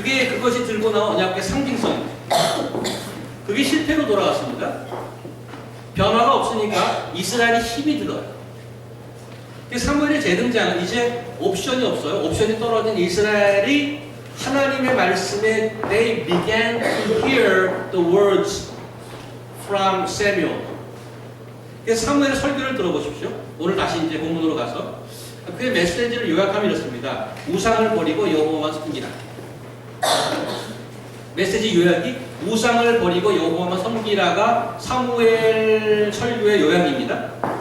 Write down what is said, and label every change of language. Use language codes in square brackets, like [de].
[ko] 그것이 들고 나온 언약궤 상징성입니다. 그게 실패로 돌아갔습니다. 변화가 없으니까 이스라엘이 힘이 들어요. 사무엘의 재등장은 이제 옵션이 없어요. 옵션이 떨어진 이스라엘이 하나님의 말씀에 [en] they began to hear the words from Samuel. [ko] 사무엘의 설교를 들어보십시오. 오늘 다시 이제 본문으로 가서 그의 메시지를 요약하면 이렇습니다. 우상을 버리고 여호와만 섬기라. 메시지 요약이 우상을 버리고 여호와만 섬기라가 사무엘 설교의 요약입니다.